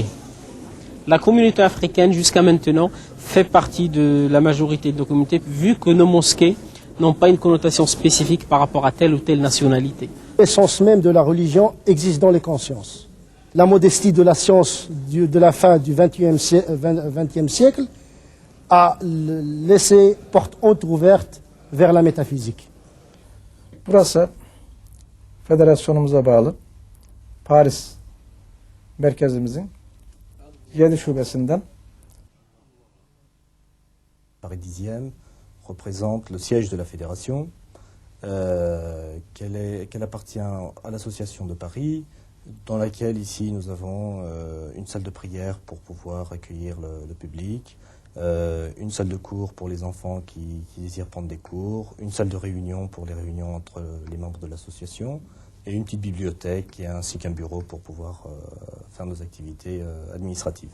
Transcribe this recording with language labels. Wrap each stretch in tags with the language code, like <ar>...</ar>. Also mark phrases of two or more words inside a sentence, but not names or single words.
<fr>La communauté africaine, jusqu'à maintenant, fait partie de la majorité de nos communautés, vu que nos mosquées n'ont pas une connotation spécifique par rapport à telle ou telle nationalité. L'essence même de la religion existe dans les consciences. La modestie de la science de la fin du XXe siècle a laissé porte entrouverte vers la métaphysique.</fr> <tr>Burası federasyonumuza bağlı Paris merkezimizin 7 şubesinden.</tr> <fr>Paris 10e représente le siège de la fédération, qu'elle appartient à l'association de Paris, dans laquelle ici nous avons une salle de prière pour pouvoir accueillir le public, une salle de cours pour les enfants qui désirent prendre des cours, une salle de réunion pour les réunions entre les membres de l'association, et une petite bibliothèque ainsi qu'un bureau pour pouvoir faire nos activités administratives.</fr>